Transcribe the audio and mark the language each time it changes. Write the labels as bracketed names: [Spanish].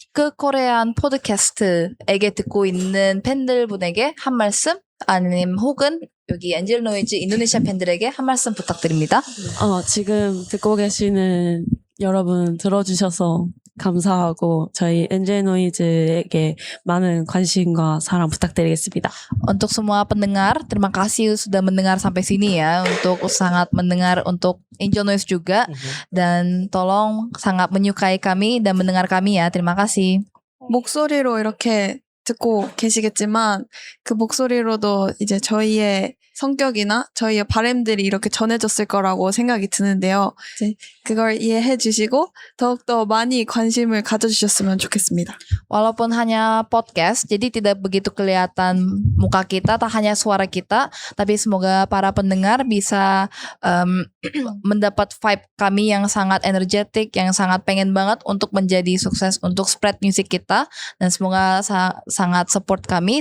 [Korean] 그 코리안 팟캐스트에게 듣고 있는 팬들분에게 한 말씀 아니면 혹은 여기 엔젤 노이즈 인도네시아 팬들에게 한 말씀 부탁드립니다. 지금 듣고 계시는 여러분 들어주셔서 감사하고 저희 엔젤노이즈에게 많은 관심과 사랑 부탁드리겠습니다. [Indonesian] Untuk semua pendengar, terima kasih sudah mendengar sampai sini ya. Untuk sangat mendengar untuk Angel Noise juga. Dan tolong sangat menyukai kami dan mendengar kami ya. Terima kasih. [Korean] 목소리로 이렇게 듣고 계시겠지만 그 목소리로도 이제 저희의 성격이나 저희의 바램들이 이렇게 전해졌을 거라고 생각이 드는데요. 이제 그걸 이해해 주시고 더욱더 많이 관심을 가져주셨으면 좋겠습니다. [Indonesian] Walaupun hanya podcast, jadi tidak begitu kelihatan muka kita, tak hanya suara kita, tapi semoga para pendengar bisa mendapat vibe kami yang sangat energetik, yang sangat pengen banget untuk menjadi sukses, untuk spread music kita, dan semoga sangat support kami.